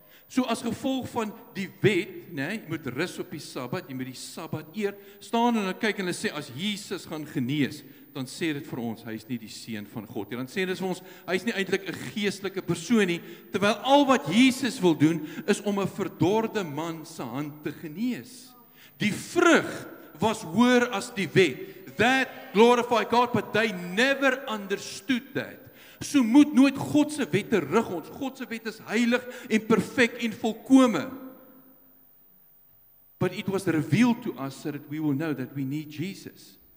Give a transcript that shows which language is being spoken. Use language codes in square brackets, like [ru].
[af] So as gevolg van die wet, jy moet rus op die Sabbat, jy moet die Sabbat eer, staan en dan kyk en hulle sê, as Jesus gaan genees, dan sê dit vir ons, hy is nie die seun van God nie. Dan sê dit vir ons, hy is nie eintlik 'n geestelike persoon nie, terwyl al wat Jesus wil doen, is om 'n verdorde man se hand te genees. Die vrug was hoër as die wet. [en] That glorified God, but they never understood that. [af] So moet nooit God se wette rig ons. God se wet is heilig en perfek en volkome. [en] But it was revealed to us so that we will know that we need Jesus.